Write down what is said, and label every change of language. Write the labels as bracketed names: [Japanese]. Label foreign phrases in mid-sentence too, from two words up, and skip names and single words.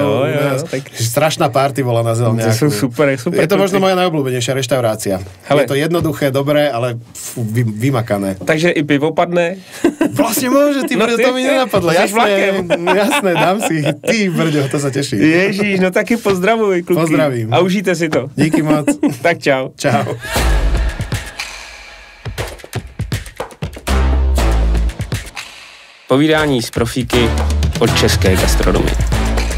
[Slovak] Strašná party bola na Zelňáku. To sú super. Je to možno moja najobľúbenejšia reštaurácia. Je to jednoduché, dobré, ale vymakané. [Czech] Takže i pivo padne? [Slovak] Vlastne môže, ty brďo, to mi nenapadlo. Jasné, dám si. Ty brďo, to sa teším. [Czech] Ježíš, no taky pozdravuj, kluky. Pozdravím. A užijte si to. Díky moc. Tak čau. Čau. Povídání z profíky od české gastronomie.